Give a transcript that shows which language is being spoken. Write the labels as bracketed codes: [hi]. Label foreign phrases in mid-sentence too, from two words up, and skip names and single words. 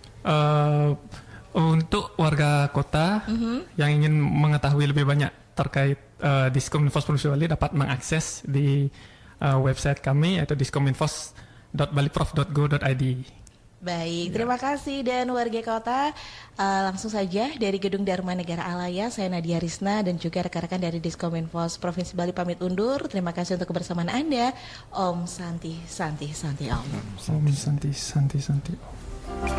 [id] Untuk warga kota yang ingin mengetahui lebih banyak terkait Diskominfos Provinsi Bali dapat mengakses di website kami yaitu diskominfos.baliprof.go.id. Baik, terima kasih. Dan warga kota, langsung saja dari Gedung Dharma Negara Alaya, saya Nadia Risna dan juga rekan-rekan dari Diskominfos Provinsi Bali pamit undur. Terima kasih untuk kebersamaan Anda. [sa] Om Santi, Santi, Santi Om. Om Santi, Santi, Santi Om.